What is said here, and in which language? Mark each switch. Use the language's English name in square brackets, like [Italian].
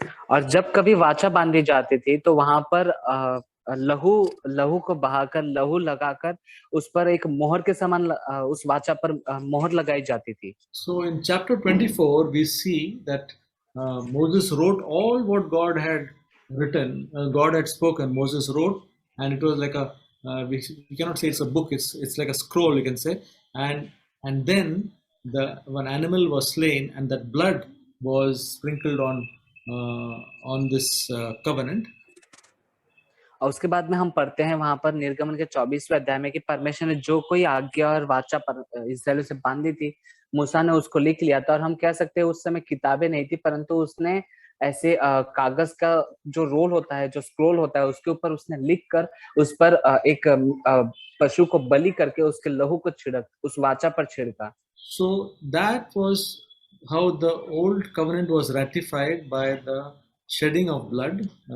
[Hindi] और जब कभी वाचा बांधी जाती थी तो वहां पर लहू को बहाकर, लहू लगाकर उस पर एक मोहर के समान उस वाचा पर मोहर लगाई जाती थी. [English] So in chapter 24 we see that Moses wrote all what God had written. God had spoken. Moses wrote, and it was like a we cannot say it's a book. It's like a scroll, you can say. And then the one animal was slain, and that blood was sprinkled on this covenant. [Hindi] और उसके बाद में हम पढ़ते हैं वहां पर निर्गमन के 24वें अध्याय में कि परमेश्वर ने जो कोई आज्ञा और वाचा पर इस्राएलियों से बांधी थी, मूसा ने उसको लिख लिया था। और हम कह सकते हैं उस समय किताबें नहीं थी, परंतु उसने ऐसे कागज का जो रोल होता है, जो स्क्रोल होता है, उसके ऊपर उसने लिख कर उस पर एक पशु को बलि करके उसके लहू को छिड़क उस वाचा पर छिड़का। [English] So that was how the old covenant was ratified by the shedding of blood.